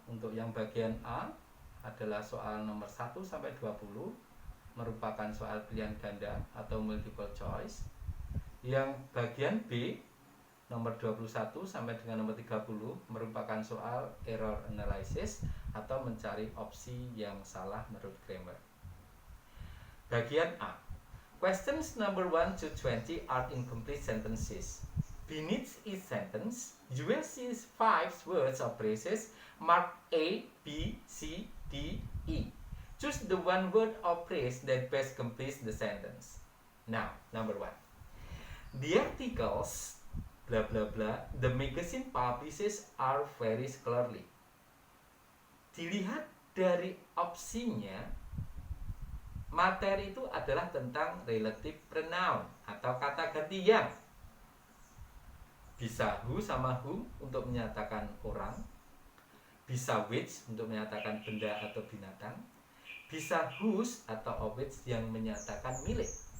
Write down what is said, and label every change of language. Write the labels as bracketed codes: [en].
[id] Untuk yang bagian A adalah soal nomor 1 sampai 20 merupakan soal pilihan ganda atau multiple choice. Yang bagian B nomor 21 sampai dengan nomor 30 merupakan soal error analysis atau mencari opsi yang salah menurut grammar. Bagian A. [en] Questions number 1 to 20 are incomplete sentences. Beneath each sentence, you will see 5 words or phrases marked A, B, C, D, E. Choose the one word or phrase that best completes the sentence. Now, number 1. The articles, blah blah blah, the magazine publishes are very scholarly. [id] Dilihat dari opsinya, materi itu adalah tentang relative pronoun atau kata ganti yang. Bisa who sama whom untuk menyatakan orang, bisa which untuk menyatakan benda atau binatang, bisa whose atau of which yang menyatakan milik.